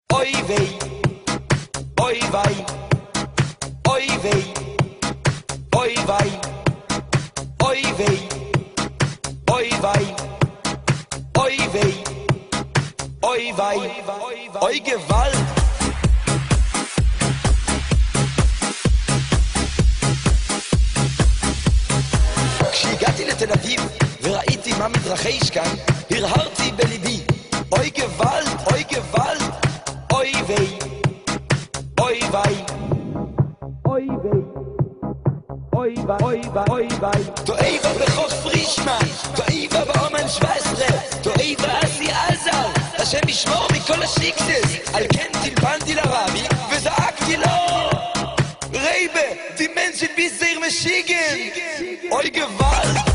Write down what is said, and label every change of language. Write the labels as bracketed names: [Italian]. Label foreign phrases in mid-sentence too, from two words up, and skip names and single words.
[Yiddish] אוי ווי, אוי ווי, אוי ווי, אוי ווי, אוי ווי, אוי ווי, אוי ווי, אוי ווי, אוי גוואַלד. [Hebrew] כשהגעתי לתל אביב וראיתי מה מתרחש כאן, הרהרתי בליבי, [Yiddish] אוי גוואלד, אוי גוואלד, אוי ווי, אוי ווי, אוי ווי, אוי ווי, אוי ווי, אוי ווי. [Hebrew] תואיבה בחוף פרישמן, תואיבה באומן 17, תואיבה אסי עזר, השם ישמור מכל השיקסס, על כן טלפנתי לרבי וזעקתי לו, רייבה, [Yiddish] דימנשן ביזר משיגן, אוי גוואלד.